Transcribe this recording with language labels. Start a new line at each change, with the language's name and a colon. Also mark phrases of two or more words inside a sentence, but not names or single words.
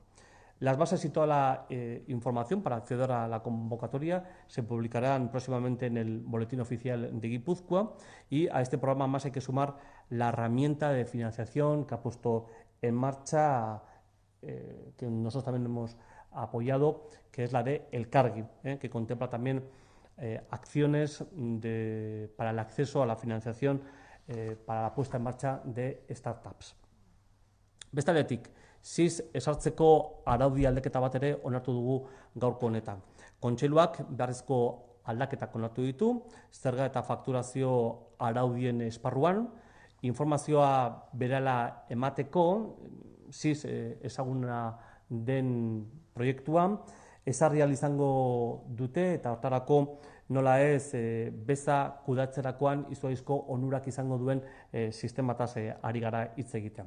Spanish: Las bases y toda la información para acceder a la convocatoria se publicarán próximamente en el Boletín Oficial de Guipúzcoa y a este programa más hay que sumar la herramienta de financiación que ha puesto en marcha, que nosotros también hemos apoyado, que es la de Elkargi, que contempla también acciones para el acceso a la financiación para la puesta en marcha de startups.
Basque: Beste aldetik, SIS esartzeko araudi aldaketa bat ere onartu dugu gaurko honetan. Kontseiluak beharrezko aldaketak onartu ditu, zerga eta fakturazio araudien esparruan, informazioa berehala emateko, SIS ezaguna den proiektuan, ezarri ahal izango dute eta hortarako nola ez beza kudatzerakoan izugarrizko onurak izango duen sistemataz ari gara hitz egitean.